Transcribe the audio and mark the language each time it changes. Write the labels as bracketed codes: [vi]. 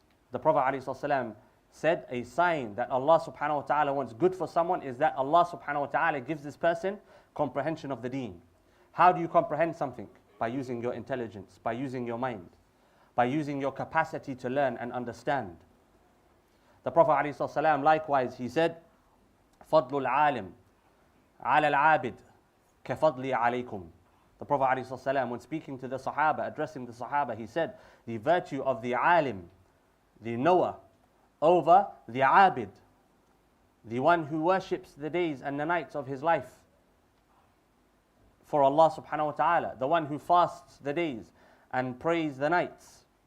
[en] The Prophet ﷺ said a sign that Allah subhanahu wa ta'ala wants good for someone is that Allah subhanahu wa ta'ala gives this person comprehension of the deen. How do you comprehend something? By using your intelligence, by using your mind, by using your capacity to learn and understand. The Prophet ﷺ likewise, he said, [ar] فَضْلُ الْعَالِمِ عَلَى الْعَابِدِ كَفَضْلِي عَلَيْكُمْ. [en] The Prophet ﷺ, when speaking to the Sahaba, addressing the Sahaba, he said, the virtue of the alim, the knower, over the abid, the one who worships the days and the nights of his life for Allah subhanahu wa ta'ala, the one who fasts the days and prays the nights.